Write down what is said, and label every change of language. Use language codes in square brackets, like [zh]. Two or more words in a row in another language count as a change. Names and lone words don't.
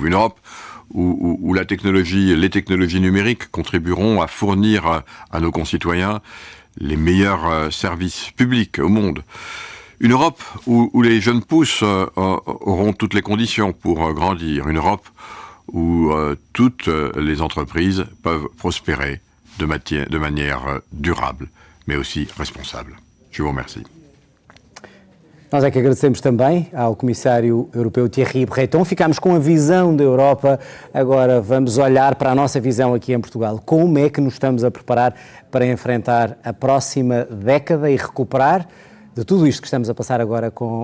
[fr] Une Europe où les technologies numériques contribueront à fournir à nos concitoyens les meilleurs services publics au monde. Une Europe où les jeunes pousses auront toutes les conditions pour grandir. Une Europe où toutes les entreprises peuvent prospérer de manière durable, mais aussi responsable. Je vous remercie. [pt] Nós é que agradecemos também ao Comissário Europeu Thierry Breton. Ficámos com a visão da Europa, agora vamos olhar para a nossa visão aqui em Portugal. Como é que nos estamos a preparar para enfrentar a próxima década e recuperar de tudo isto que estamos a passar agora com a pandemia?